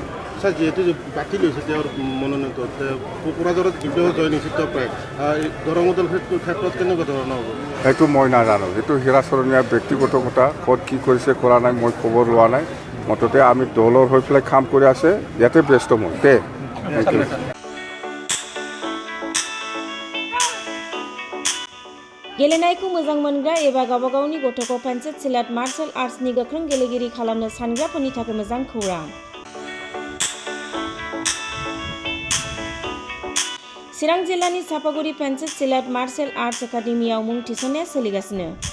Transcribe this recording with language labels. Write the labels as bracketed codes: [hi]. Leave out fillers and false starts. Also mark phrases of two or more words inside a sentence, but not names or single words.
[bn] স্যার যেহেতু বাতিল হয়েছে [as] তেওঁৰ মনোনয়ন কোকৰাঝাৰত বিদ্ৰোহ জয় নিশ্চিত প্ৰায় দৰং ওদালগুৰিৰ ক্ষেত্ৰত কেনেকুৱা ধৰণৰ হ'ব সেইটো মই নাজানো সেইটো হীৰাচৰণীয়া ব্যক্তিগত কথা ক'ত কি কৰিছে কৰা নাই মই খবৰ লোৱা নাই মুঠতে আমি দলৰ হৈ পেলাই কাম কৰি আছে ইয়াতে ব্যস্ত মই [brx] गेलेनायखौ मोजां मोनग्रा एबा गावबा गावनि गथ'खौ पेन्सिल सिलाट मार्शल आर्ट्सनि गोख्रों गेलेगिरि खालामनो सानग्राफोरनि थाखाय मोजां खौरां चिरां जिल्लानि सापागुरि पेन्सिल सिलाट मार्शल आर्ट्स एकाडेमियाव मुं थिसननाया सोलिगासिनो